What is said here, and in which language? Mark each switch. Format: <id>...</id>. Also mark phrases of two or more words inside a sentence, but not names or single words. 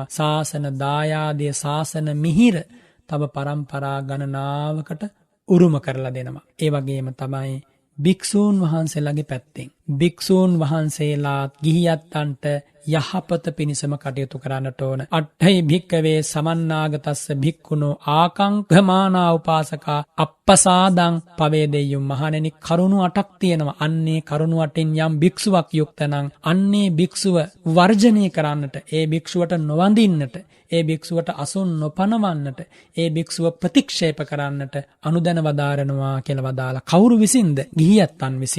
<si>ශාසන දායාදයේ, ශාසන මිහිර තව පරම්පරා ගණනාවකට උරුම කරලා දෙනවා. ඒ වගේම තමයි භික්ෂූන් වහන්සේලාගේ පැත්තෙන් භික්ෂූන් වහන්සේලාත් ගිහියන්ට යහපත පිණිසම කටයුතු කරන්නට ඕන.</si> <pi>අට්ඨයි භික්කවේ සමන්නාගතස්ස භික්ඛුනෝ ආකංඝමානා උපාසකා අප්පසාදං පවේදෙය්‍යුම්.</pi> <si>මහණෙනි, කරුණු 8ක් තියෙනවා. අන්නේ කරුණු 8න් යම් භික්ෂුවක් යුක්ත නම් අන්නේ භික්ෂුව වර්ජනය කරන්නට, ඒ භික්ෂුවට නොවඳින්නට, ඒ භික්ෂුවට අසුන් නොපනවන්නට, ඒ භික්ෂුව ප්‍රතික්ෂේප කරන්නට අනුදැන වදාරනවා කියලා වදාලා. කවුරු විසින්ද? ගිහියත්තන් විසින්.</si>